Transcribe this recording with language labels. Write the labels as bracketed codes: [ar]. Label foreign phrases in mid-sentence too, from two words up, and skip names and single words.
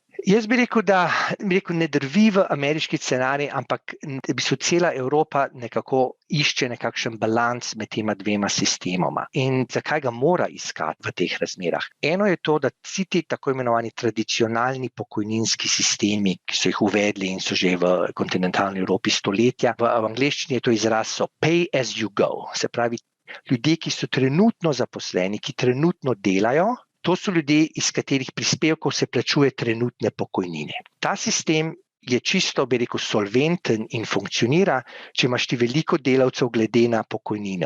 [sl] Jaz bi rekel, da ne drvi v ameriški scenarij, ampak v bistvu cela Evropa nekako išče nekakšen balans med tema dvema sistemoma. In zakaj ga mora iskati v teh razmerah? Eno je to, da vsi ti tako imenovani tradicionalni pokojninski sistemi, ki so jih uvedli in so že v kontinentalni Evropi stoletja, v angleščini je to izraz so [en] pay as you go. [sl] Se pravi, ljudje, ki so trenutno zaposleni, ki trenutno delajo, to so ljudje, iz katerih prispevkov se plačuje trenutne pokojnine. Ta sistem je čisto, bi rekel, solventen in funkcionira, če imaš ti veliko delavcev glede na pokojnino.